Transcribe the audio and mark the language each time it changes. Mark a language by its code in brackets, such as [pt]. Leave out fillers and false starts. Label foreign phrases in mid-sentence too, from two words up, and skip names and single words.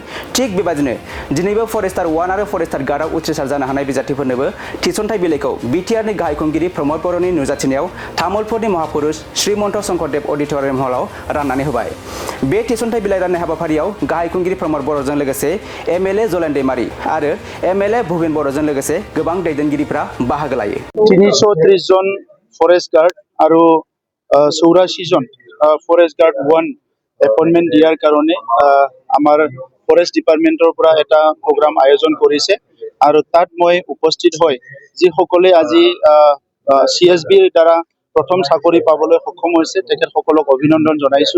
[brx] थिग बेबादिनो दिनैबो फरेस्टार 1 आरो [en] forester guard [brx] उथ्रिसार जानो हानाय बिजाथिफोरनोबो थिसनथाइ बिलाइखौ बिटिआरनि गाहाय खुंगिरि प्रमद बर'नि नुजाथिनायाव तामुलपुरनि महापुरुष श्रीमन्त शंकरदेव अडिटोरियम हलाव राननानै होबाय। बे थिसनथाइ बिलाइ राननाय हाबाफारियाव गाहाय खुंगिरि प्रमद बर'जों लोगोसे एमएलए जलेन दैमारी आरो एमएलए भुबेन बर'जों लोगोसे गोबां दैदेनगिरिफ्रा बाहागो लायो। [as] 330 जन [en] forest guard [as] আৰু 84 জন [en] forest guard 1 appointment [as] দিয়াৰ কাৰণে আমাৰ [en] forest department [as] পৰা এটা প্ৰগ্ৰাম আয়োজন কৰিছে আৰু তাত মই উপস্থিত হৈ যিসকলে আজি সিএসবিৰ দ্বাৰা প্ৰথম চাকৰি পাবলৈ সক্ষম হৈছে তেখেতসকলক অভিনন্দন জনাইছো।